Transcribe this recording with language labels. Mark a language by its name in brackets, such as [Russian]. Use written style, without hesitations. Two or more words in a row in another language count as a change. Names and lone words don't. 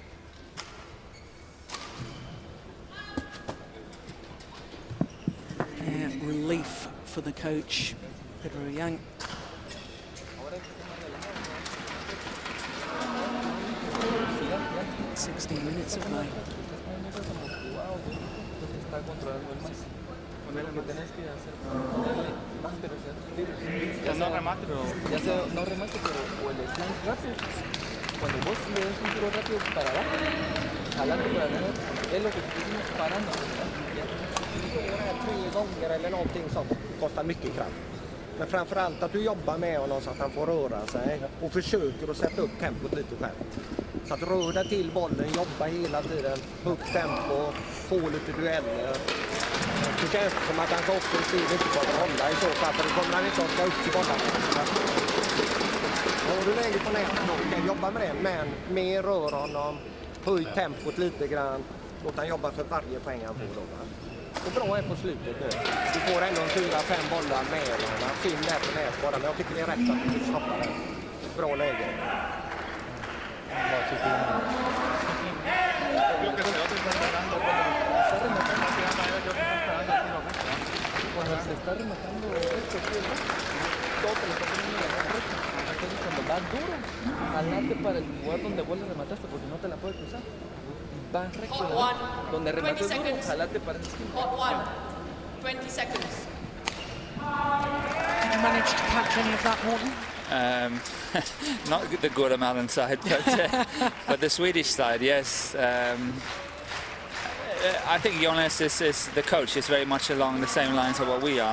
[English] Yeah, relief for the coach, Pedro Yang. "16 minutes of play." [Spanish] No remate, pero o el slice rápido. Cuando vos le das un tiro rápido para abajo, jalando para adelante, es lo que estamos parando. [Swedish] Eller någonting som kostar mycket kraft. Men framförallt att du jobbar med honom så att han får röra sig och försöker att sätta upp tempot lite själv. Så att röra till bollen, jobba hela tiden, högt tempo, få lite dueller. Det känns som att han offensiv inte kommer hålla i så fall, för då kommer han inte orka upp till bollen. Har du läge på nätet då kan jobba med det, men mer rör honom, höj tempot lite grann, låt han jobba för varje poäng han får då. Och bra är på slutet nu. Du får ändå 4-5 bollar med honom. Finn där på nät bara, men jag tycker det är rätt att du stoppar det. Bra läge. [Spanish] Cuando se está rematando esto, todo te lo está poniendo en la recta. Entonces cuando va duro, jalate para el lugar donde vos le remataste porque no te la puedes cruzar. Va recto, donde remates duro, jalate para el esquina. [English] Hot 1. 20 seconds. Did you manage to catch any of that, Morton? Not the Guatemalan side, but the Swedish side, yes. I think Jonas is the coach is very much along the same lines of what we are.